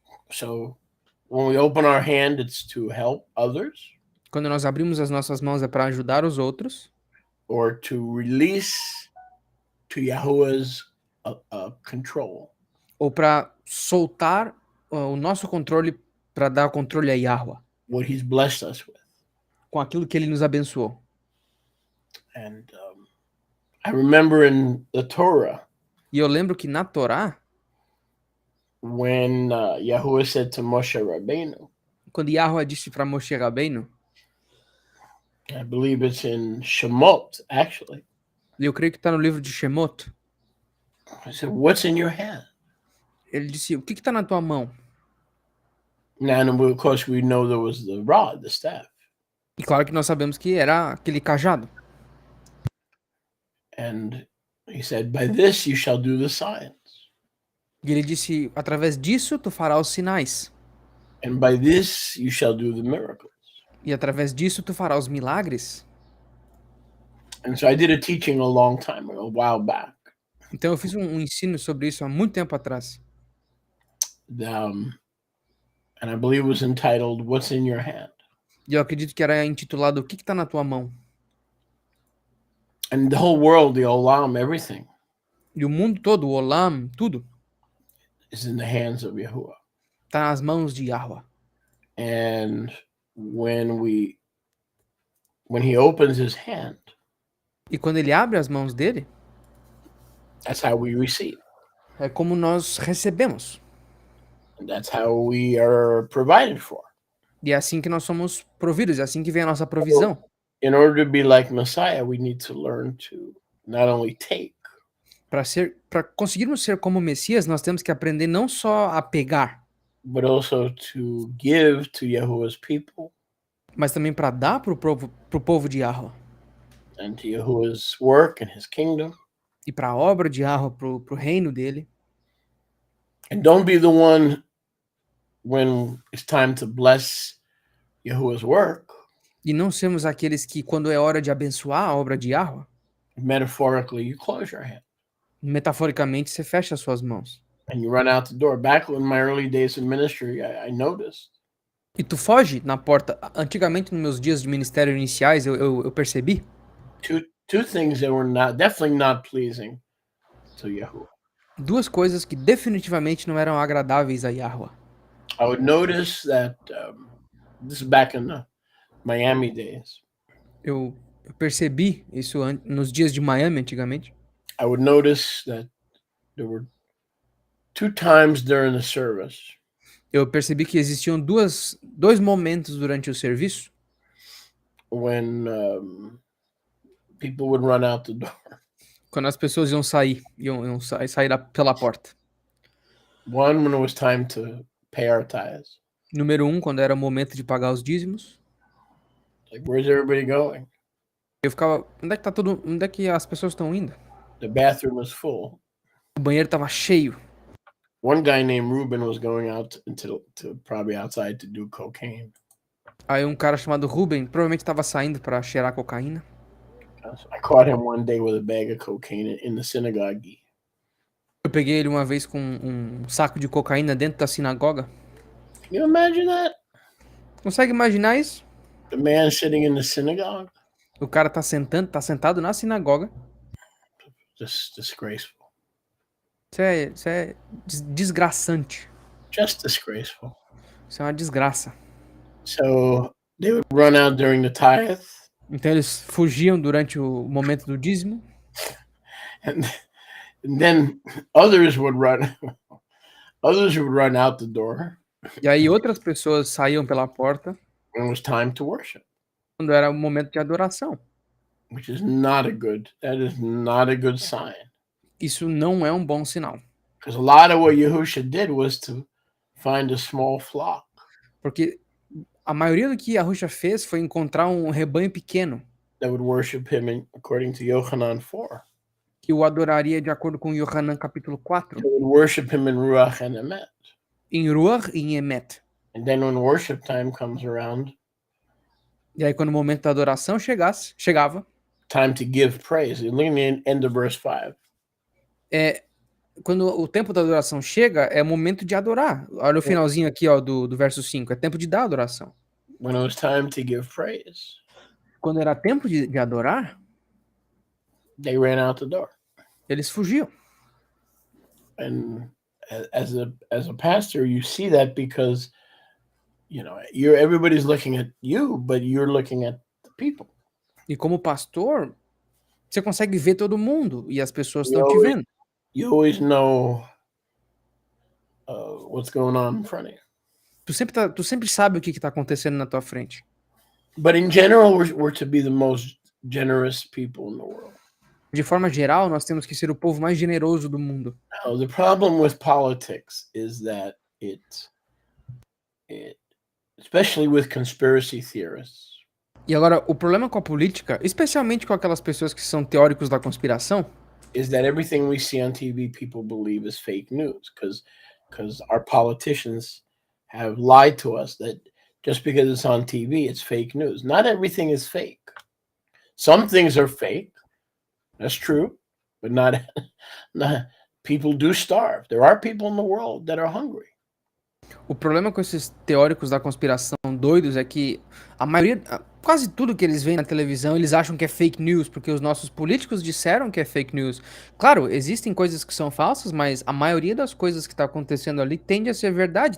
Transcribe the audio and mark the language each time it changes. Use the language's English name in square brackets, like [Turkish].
[English] So when we open our hand, it's to help others [Portuguese] Quando nós abrimos as nossas mãos é para ajudar os outros [English] or to release to Yahuwah's control. [Portuguese] ou para soltar o nosso controle, para dar controle a Yahweh [English] What he's blessed us with. [Portuguese] com aquilo que ele nos abençoou. [English] And I remember in the Torah, [Portuguese] E eu lembro que na Torá, [English] when Yahuwah said to Moshe Rabbeinu, [Portuguese] quando Yahweh disse para Moshe Rabbeinu, [English] I believe it's in Shemot, actually. [Portuguese] e eu creio que está no livro de Shemot, [English] I said, what's in your hand? [Portuguese] ele disse, o que está na tua mão? [English] Now, and of course, we know there was the rod, the staff. [Portuguese] E claro que nós sabemos que era aquele cajado. [English] And he said, by this you shall do the signs. [Portuguese] E ele disse, através disso tu farás os sinais. [English] And by this you shall do the miracles. [Portuguese] E através disso tu farás os milagres. [English] And so I did a teaching a long time ago, a while back. [Portuguese] Então eu fiz um ensino sobre isso há muito tempo atrás. [English] And I believe it was entitled, What's in Your Hand? [Portuguese] E eu acredito que era intitulado O que está na tua mão? [English] And the whole world, the olam, everything [Portuguese] E o mundo todo, o Olam, tudo, [English] is in the hands of Yahuwah. [Portuguese] está nas mãos de Yahweh. [English] And when he opens his hand, [Portuguese] E quando ele abre as mãos dele, [English] that's how we receive. [Portuguese] é como nós recebemos. [English] And that's how we are provided for. [Portuguese] E é assim que nós somos providos, é assim que vem a nossa provisão. [English] In order to be like Messiah, we need to learn to not only take, [Portuguese] Para conseguirmos ser como Messias, nós temos que aprender não só a pegar, [English] but also to give to Yahuwah's people [Portuguese] mas também para dar para o povo de Yahweh. [English] and to Yahuwah's work and his kingdom. [Portuguese] E para a obra de Yahweh, para o reino dele. [English] And don't be the one when it's time to bless Yahuwah's work. [Portuguese] E não sermos aqueles que, quando é hora de abençoar a obra de Yahweh, [English] Metaphorically, you close your hand [Portuguese] metaforicamente, você fecha as suas mãos. [English] and you run out the door. Back in my early days in ministry, I noticed [Portuguese] E tu foge na porta. Antigamente, nos meus dias de ministério iniciais, eu percebi [English] two things that were definitely not pleasing to Yahuwah. [Portuguese] duas coisas que definitivamente não eram agradáveis a Yahweh. [English] I would notice that this is back in the Miami days. [Portuguese] Eu percebi isso nos dias de Miami, antigamente. [English] I would notice that there were 2 times during the service [Portuguese] Eu percebi que existiam dois momentos durante o serviço [English] when people would run out the door. [Portuguese] quando as pessoas iam sair pela porta. [English] One, when it was time to pay our tithes. [Portuguese] Número 1, quando era o momento de pagar os dízimos. [English] Like, where's everybody going? [Portuguese] Eu ficava, onde é que as pessoas estão indo? [English] The bathroom was full. [Portuguese] O banheiro estava cheio. [English] One guy named Ruben was going out to probably outside to do cocaine. [Portuguese] Aí um cara chamado Ruben provavelmente estava saindo para cheirar cocaína. [English] I caught him one day with a bag of cocaine in the synagogue. [Portuguese] Eu peguei ele uma vez com um saco de cocaína dentro da sinagoga. [English] Can you imagine that? [Portuguese] Consegue imaginar isso? [English] The man sitting in the synagogue? [Portuguese] O cara tá sentado na sinagoga. [English] Just disgraceful. [Portuguese] Isso é desgraçante. [English] Just disgraceful. [Portuguese] Isso é uma desgraça. [English] So they would run out during the tithe, [Portuguese] Então eles fugiam durante o momento do dízimo. [English] and then others would run. Others would run out the door [Portuguese] E aí outras pessoas saíam pela porta [English] when it was time to worship, [Portuguese] quando era o momento de adoração. [English] which is not a good. That is not a good sign. [Portuguese] Isso não é um bom sinal. [English] Because a lot of what Yahusha did was to find a small flock [Portuguese] Porque a maioria do que Yahusha fez foi encontrar um rebanho pequeno [English] that would worship him, according to Yochanan 4. [Portuguese] que o adoraria de acordo com Yohanan capítulo 4, [English] They would worship him in Ruach and Emet. [Portuguese] em Ruach e em Emet. [English] And then when worship time comes around, [Portuguese] E aí quando o momento da adoração chegava, [English] time to give praise. Look at the end of verse 5. [Portuguese] quando o tempo da adoração chega, é momento de adorar. Olha o finalzinho aqui, ó, do verso 5, é tempo de dar adoração. [English] When it was time to give praise, [Portuguese] Quando era tempo de adorar, [English] they ran out the door. [Portuguese] eles fugiam. [English] And as a pastor, you see that because everybody's looking at you, but you're looking at the people. [Portuguese] E como pastor, você consegue ver todo mundo e as pessoas [English] You [Portuguese] estão te [English] always- [Portuguese] vendo. [English] You always know what's going on in front of you. [Portuguese] Tu sempre sabe o que está acontecendo na tua frente. [English] But in general, we're to be the most generous people in the world. [Portuguese] De forma geral, nós temos que ser o povo mais generoso do mundo. [English] Now, the problem with politics is that it especially with conspiracy theorists, [Portuguese] E agora, o problema com a política, especialmente com aquelas pessoas que são teóricos da conspiração, [English] is that everything we see on TV people believe is fake news because our politicians have lied to us that just because it's on TV, it's fake news. Not everything is fake. Some things are fake. That's true, but not people do starve. There are people in the world that are hungry. [Portuguese] o problema com esses teóricos da conspiração doidos é que a maioria, quase tudo que eles veem na televisão, eles acham que é fake news, porque os nossos políticos disseram que é fake news. Claro, existem coisas que são falsas, mas a maioria das coisas que está acontecendo ali tende a ser verdade.